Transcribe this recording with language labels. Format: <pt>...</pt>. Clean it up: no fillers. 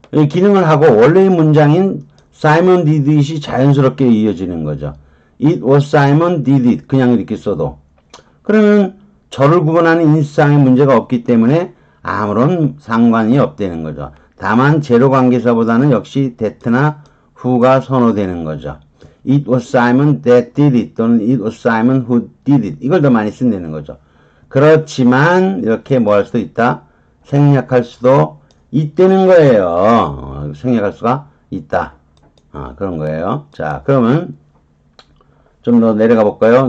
<ko>기능을 하고 원래의 문장인</ko> <en>Simon did it</en> <ko>이 자연스럽게 이어지는 거죠.</ko> <en>It was Simon did it.</en> <ko>그냥 이렇게 써도. 그러면 저를 구분하는 인식상의 문제가 없기 때문에 아무런 상관이 없다는 거죠. 다만 제로 관계사보다는 역시 that나 who가 선호되는 거죠.</ko> <en>It was Simon that did it</en> <ko>또는</ko> <en>It was Simon who did it.</en> <ko>이걸 더 많이 쓴다는 거죠. 그렇지만 이렇게 뭐 할 수도 있다. 생략할 수도 있다는 거예요. 생략할 수가 있다. 그런 거예요. 자, 그러면 좀 더 내려가 볼까요?</ko>